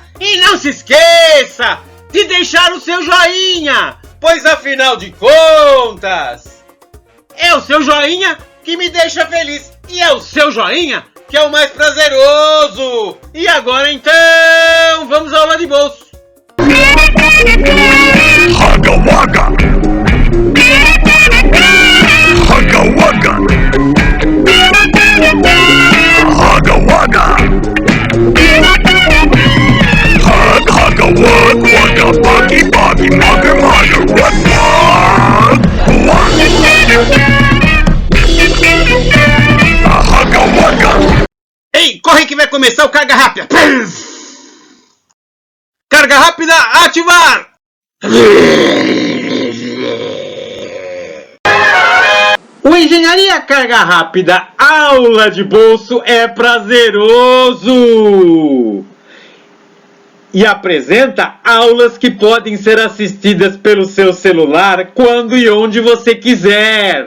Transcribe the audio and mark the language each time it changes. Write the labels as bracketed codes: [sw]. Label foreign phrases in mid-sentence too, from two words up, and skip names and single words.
[pt] E não se esqueça de deixar o seu joinha, pois afinal de contas, é o seu joinha que me deixa feliz e é o seu joinha que é o mais prazeroso. E agora então, vamos à aula de bolso. Haga Waga! Haga Waga! Haga Waga! Haga Wag Waga Buggy Buggy Mugger Mugger Wag Haga Waga! Ei, corre que vai começar o Carga Rápida. Carga Rápida, ativar! O Engenharia Carga Rápida aula de bolso é prazeroso e apresenta aulas que podem ser assistidas pelo seu celular quando e onde você quiser.